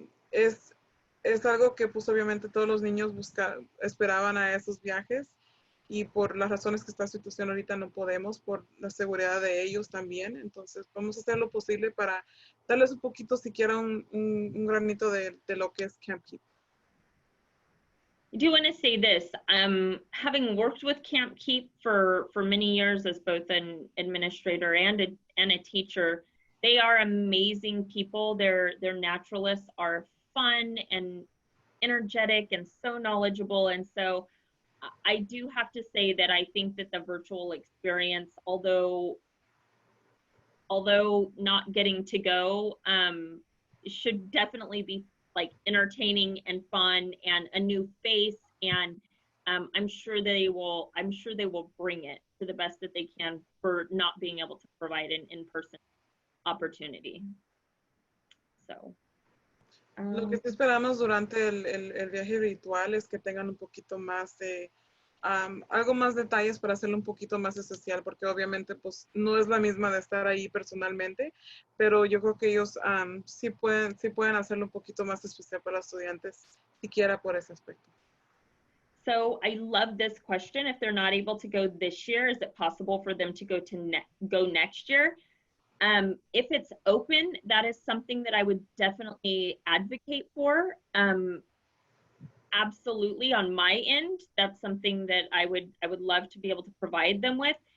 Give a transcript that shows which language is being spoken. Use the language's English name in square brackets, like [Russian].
[Spanish] Es algo que pues obviamente todos los niños esperaban a esos viajes. Y por las razones que está la situación ahorita no podemos, por la seguridad de ellos también. Entonces vamos a hacer lo posible para darles un poquito, siquiera un granito de lo que es Camp Keep. [English] I do want to say this, having worked with Camp Keep for many years as both an administrator and a teacher, they are amazing people. Their naturalists are fun and energetic and so knowledgeable. And so I do have to say that I think that the virtual experience, although not getting to go, should definitely be like entertaining and fun and a new face. And I'm sure they will bring it to the best that they can for not being able to provide an in-person opportunity. So. [Spanish] Lo que sí esperamos durante el viaje virtual es que tengan un poquito más de, algo más detalles para hacerlo un poquito más especial, porque obviamente pues no es la misma de estar ahí personalmente, pero yo creo que ellos sí pueden hacerlo un poquito más especial para los estudiantes, siquiera por ese aspecto. [English] So I love this question. If they're not able to go this year, is it possible for them to go next year? If it's open, that is something that I would definitely advocate for. Absolutely, on my end, that's something that I would love to be able to provide them with.